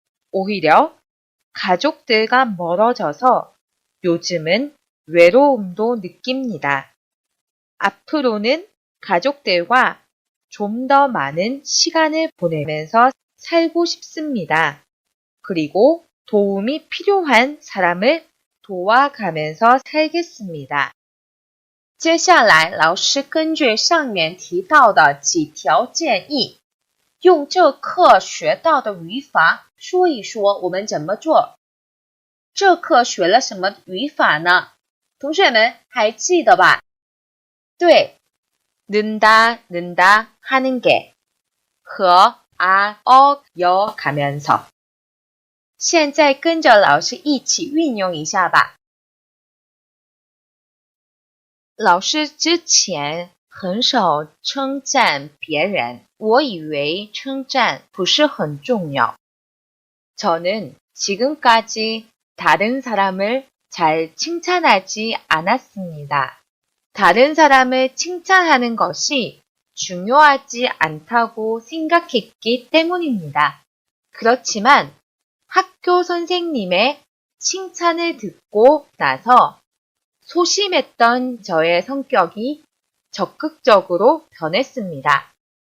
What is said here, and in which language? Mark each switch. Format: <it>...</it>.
<ko>오히려 가족들과 멀어져서 요즘은 외로움도 느낍니다. 앞으로는 가족들과 좀 더 많은 시간을 보내면서 살고 싶습니다. 그리고 도움이 필요한 사람을 도와가면서 살겠습니다.</ko> <zh>接下来，老师根据上面提到的几条建议，用这课学到的语法说一说我们怎么做。这课学了什么语法呢？同学们还记得吧？对，</zh> <ko>는다, 는다 하는 게</ko> <zh>和</zh> <ko>가면서</ko> <zh>现在跟着老师一起运用一下吧。老师之前很少称赞别人，我以为称赞不是很重要。</zh> <ko>저는 지금까지 다른 사람을 잘 칭찬하지 않았습니다. 다른 사람을 칭찬하는 것이 중요하지 않다고 생각했기 때문입니다. 그렇지만 학교 선생님의 칭찬을 듣고 나서 소심했던 저의 성격이 적극적으로 변했습니다.</ko>